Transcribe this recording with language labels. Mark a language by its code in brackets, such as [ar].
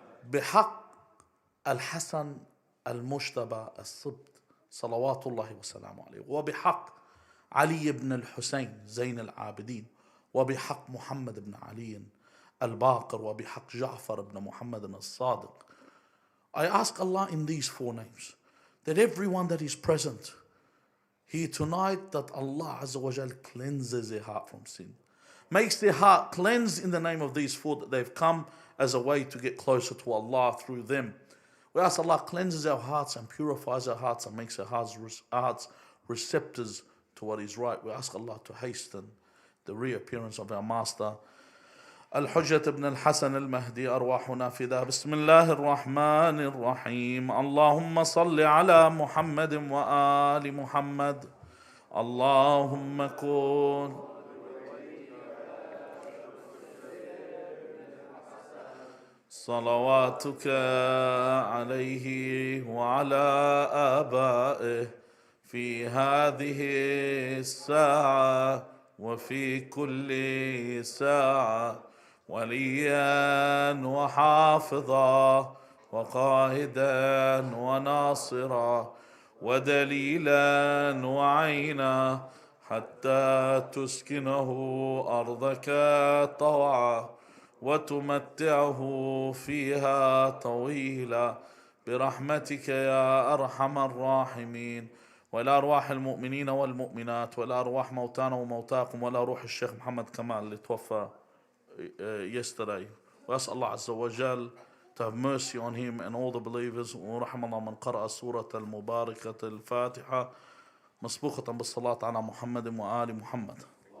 [ar] بحق الحسن المجتبى السبط صلوات الله وسلامه عليه، وبحق علي بن الحسين زين العابدين، وبحق محمد بن علي الباقر، وبحق جعفر بن محمد الصادق. [en] I ask Allah in these four names that everyone that is present here tonight, that Allah Azza wa Jal cleanses their heart from sin, makes their heart cleanse in the name of these four, that they've come as a way to get closer to Allah through them. We ask Allah cleanses our hearts and purifies our hearts and makes our hearts receptors to what is right. We ask Allah to hasten the reappearance of our master [ar] الحجة ابن الحسن المهدي أرواحنا فداه. بسم الله الرحمن الرحيم. اللهم صل على محمد وآل محمد. اللهم كن صلواتك عليه وعلى آبائه في هذه الساعة وفي كل ساعة وليا وحافظا وقائدا وناصرا ودليلا وعينا حتى تسكنه أرضك طوعا وتمتعه فيها طويلا برحمتك يا أرحم الراحمين. ولا أرواح المؤمنين والمؤمنات ولا أرواح موتانا وموتاكم ولا روح الشيخ محمد كمال اللي توفى [en] yesterday. [ar] وأسأل الله عز وجل [en] to have mercy on him and all the believers. [ar] ورحم الله من قرأ سورة المباركة الفاتحة مسبوقة بالصلاة على محمد وآل محمد.